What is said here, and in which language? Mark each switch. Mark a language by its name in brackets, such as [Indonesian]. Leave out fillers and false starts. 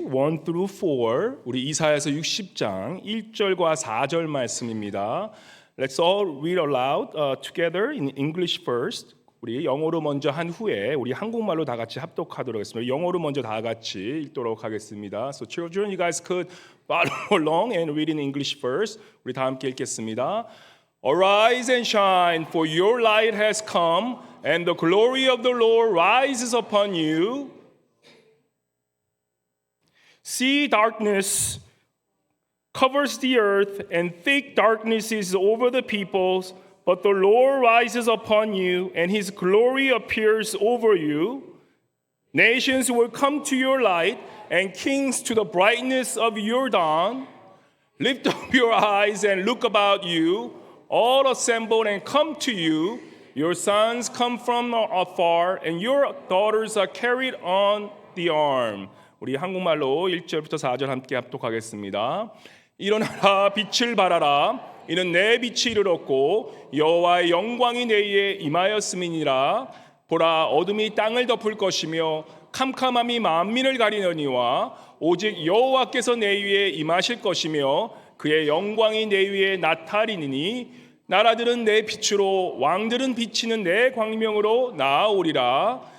[English] 1 through 4, [Korean] 우리 이사야서 60장 1절과 4절 말씀입니다. [English] Let's all read aloud together in English first. [Korean] 우리 영어로 먼저 한 후에 우리 한국말로 다 같이 합독하도록 하겠습니다. 영어로 먼저 다 같이 읽도록 하겠습니다. [English] So children, you guys could follow along and read in English first. [Korean] 우리 다 함께 읽겠습니다. [English] Arise and shine, for your light has come, and the glory of the Lord rises upon you. See, darkness covers the earth, and thick darkness is over the peoples, but the Lord rises upon you, and his glory appears over you. Nations will come to your light, and kings to the brightness of your dawn. Lift up your eyes and look about you. All assemble and come to you. Your sons come from afar, and your daughters are carried on the arm. [Korean] 우리 한국말로 1절부터 4절 함께 합독하겠습니다. 일어나라, 빛을 발하라. 이는 내 빛이 이르렀고 여호와의 영광이 내 위에 임하였음이니라. 보라, 어둠이 땅을 덮을 것이며 캄캄함이 만민을 가리느니와 오직 여호와께서 내 위에 임하실 것이며 그의 영광이 내 위에 나타리니 나라들은 내 빛으로 왕들은 비치는 내 광명으로 나아오리라.